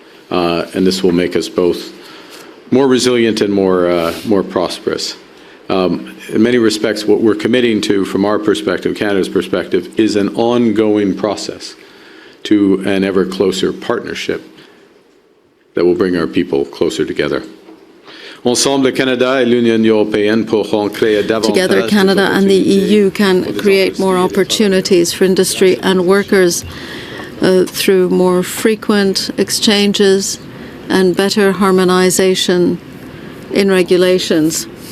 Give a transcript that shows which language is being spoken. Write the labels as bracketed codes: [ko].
[en] And this will make us both more resilient and more prosperous. In many respects, what we're committing to, from our perspective, Canada's perspective, is an ongoing process to an ever closer partnership that will bring our people closer together. [fr] Ensemble, Canada et l'Union européenne pourront créer davantage. [en] Together, Canada and the EU can create more opportunities for industry and workers through more frequent exchanges and better harmonization in regulations.